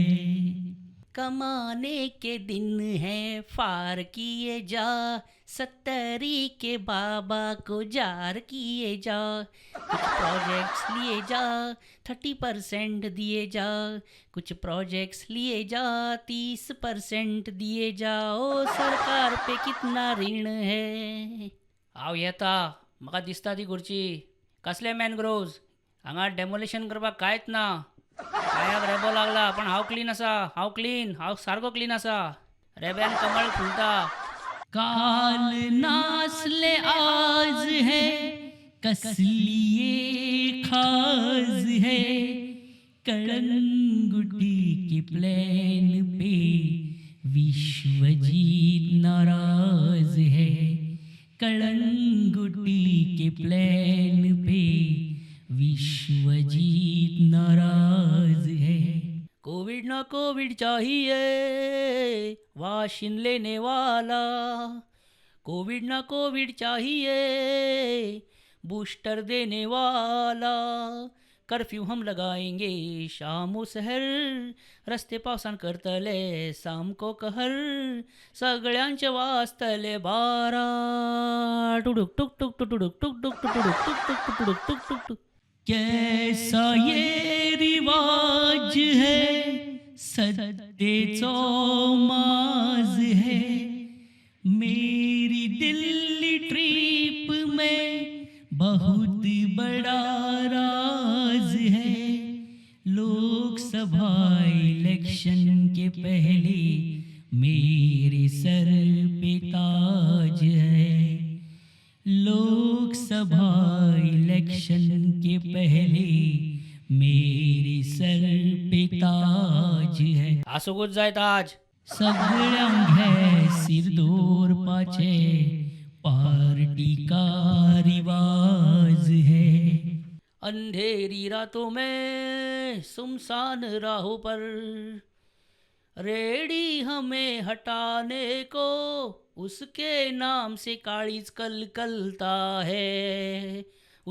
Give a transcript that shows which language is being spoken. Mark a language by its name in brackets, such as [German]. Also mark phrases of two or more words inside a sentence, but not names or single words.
[Hindi] कमाने के दिन है फार किए जा, 70 के बाबा को जार किए जा. कुछ प्रोजेक्ट्स लिए जा, 30% दिए जा. कुछ प्रोजेक्ट्स लिए जा, 30% दिए जाओ. सरकार पे कितना ऋण है. [Konkani] हांव येता, म्हाका दिसता ती खुर्ची. कसले मॅनग्रोव्ज, हांगा डेमोलेशन करपाक कांयच ना. पायाक रेबो लागला पण हांव क्लीन आसा. हांव सारको क्लीन आसा. रेब्यान कमळ फुलता. [Hindi] काल नासले आज है, कसलिए खाज है. कळंगुटी के प्लेन पे विश्वजीत नाराज है. कळंगुटी के प्लेन पे विश्वजीत नाराज है. कोविड ना कोविड चाहिए, वाशिन लेने वाला. कोविड ना कोविड चाहिए, बूस्टर देने वाला. कर्फ्यू हम लगाएंगे शामो सहर, [Konkani] रस्ते पावसान करतले सामको कहर. सगळ्यांचे वाजतले बारा. टुडुक टुक टुक टुडुक टुक टुक टुडुक टुक टुक टुडुक टुक टुक टुक. [Hindi] कैसा ये रिवाज है, [Konkani] सत्तेचो माज [Hindi] है. मेरी दिल्ली ट्रिप में बहुत बड़ा राज है. लोकसभा इलेक्शन के पहले मेरे सर पे ताज है. लोकसभा इलेक्शन के पहले मेरे सर पे ताज है. [Konkani] आसोगोच जाय ताज. सगळ्यांक घे सिर दवरपाचे, [Hindi] पार्टी का रिवाज है. अंधेरी रातों में सुमसान राहों पर रेडी हमें हटाने को, उसके नाम से कालीज कल कलता है.